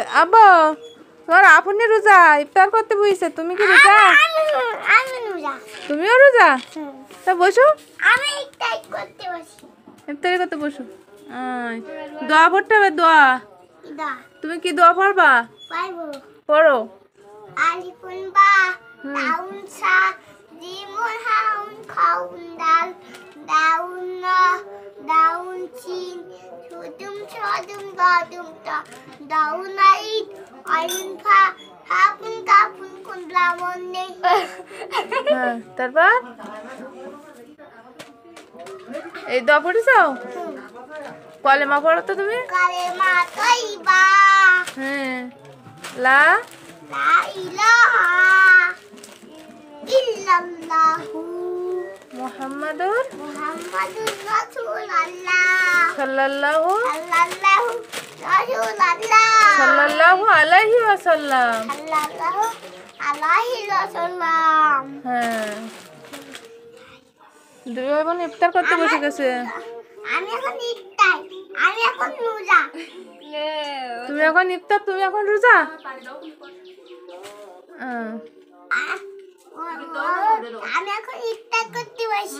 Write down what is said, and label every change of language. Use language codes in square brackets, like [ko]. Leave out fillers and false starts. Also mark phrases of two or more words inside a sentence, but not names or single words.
[bn] আব্বা তোমার আপনি রোজা, ইফতার করতে বসেছে, তুমি কি রোজা? তুমিও রোজা? তা বসো, ইফতারি করতে বসো। দোয়া পড়তে হবে, দোয়া। তুমি কি দোয়া পড়বা? পড়ো। Alifun ba, daun sa, jimun haun, kaun dal, daun na, daun chin, sudum sodum dadum ta, daun ait, ayun pha, hapun kapun kun lamon ne. তারপর এই দোয়া পড়েছ? কলেমা পড়ো তো তুমি? [ar] كلمة طيبة, [bn] হ্যাঁ, [ar] লা لا إله إلا الله, মুহাম্মাদুর محمد رسول الله, সাল্লাল্লাহু صلى الله رسول الله, صلى الله عليه وسلم. صلى الله عليه وسلم. [bn] হ্যাঁ, দুই ভাই বোন ইফতার করতে বসে গেছে। আমি এখন ইফতার, আমি এখন রোজা। তুমি এখন ইফতার, তুমি এখন রোজা? আমি এখন ইফতার করতে বসি।